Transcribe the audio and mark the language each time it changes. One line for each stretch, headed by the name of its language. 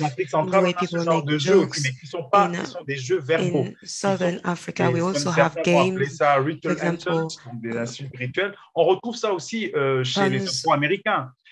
French: en Afrique centrale, on a ce genre de jeux, mais qui sont des jeux verbaux.
English: In Southern Africa, we also have games,
French: ça
English: ritual anthems,
French: donc des insultes rituelles. On retrouve ça aussi chez les Afro-Américains.